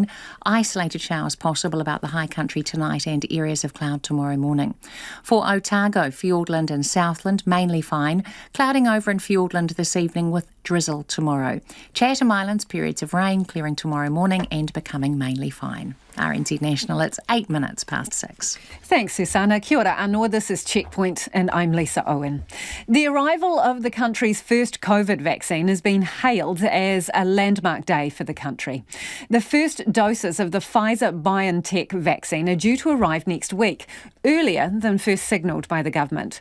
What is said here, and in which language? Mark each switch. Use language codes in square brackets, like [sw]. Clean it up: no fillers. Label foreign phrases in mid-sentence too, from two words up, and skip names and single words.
[en] Isolated showers possible about the high country tonight and areas of cloud tomorrow morning. For Otago, Fiordland and Southland, mainly fine. Clouding over in Fiordland this evening with drizzle tomorrow. Chatham Islands, periods of rain clearing tomorrow morning and becoming mainly fine. RNZ National, it's 8 minutes past 6. Thanks, Susanna. [mi] Kia ora anō, [en] this is Checkpoint and I'm Lisa Owen. The arrival of the country's first COVID vaccine has been hailed as a landmark day for the country. The first doses of the Pfizer-BioNTech vaccine are due to arrive next week, earlier than first signalled by the government.